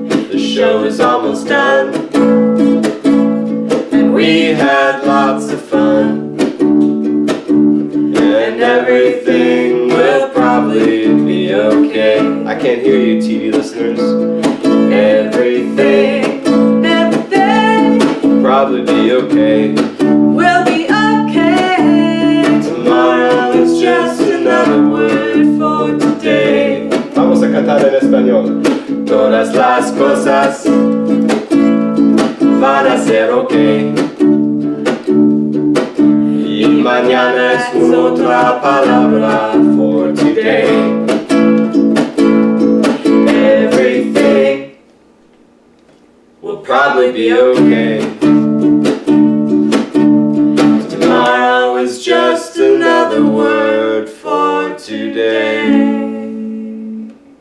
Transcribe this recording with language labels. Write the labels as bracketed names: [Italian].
[English] The show is almost done, and we had lots of fun, and everything will probably be okay. I can't hear you, TV listeners. Everything will probably be okay. We'll be okay. Tomorrow is just another word for today. [Spanish] Vamos a cantar en español. Todas las cosas van a ser okay. Y mañana es otra palabra [English] for today. Everything will probably be okay. Tomorrow is just another word for today.